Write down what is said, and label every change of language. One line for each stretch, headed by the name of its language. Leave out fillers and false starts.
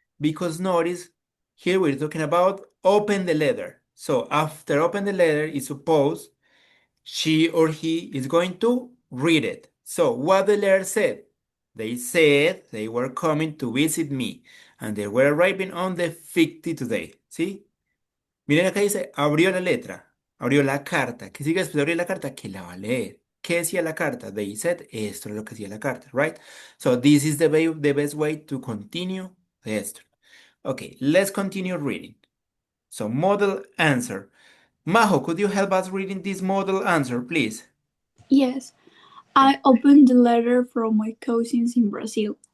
English: Because notice here we're talking about open the letter. So after open the letter, it's supposed she or he is going to read it. So what the letter said? They said they were coming to visit me and they were arriving on the 50 today.
Spanish: ¿Sí? Miren acá dice, abrió la letra, abrió la carta. ¿Qué sigue después de abrir la carta? Que la va a leer. ¿Qué decía la carta?
English: They said,
Spanish: esto es lo que decía la carta, right?
English: So this is the best way to continue the story. Okay, let's continue reading. So model answer. Majo, could you help us reading this model answer, please? Yes, I opened the letter from my cousins in Brazil.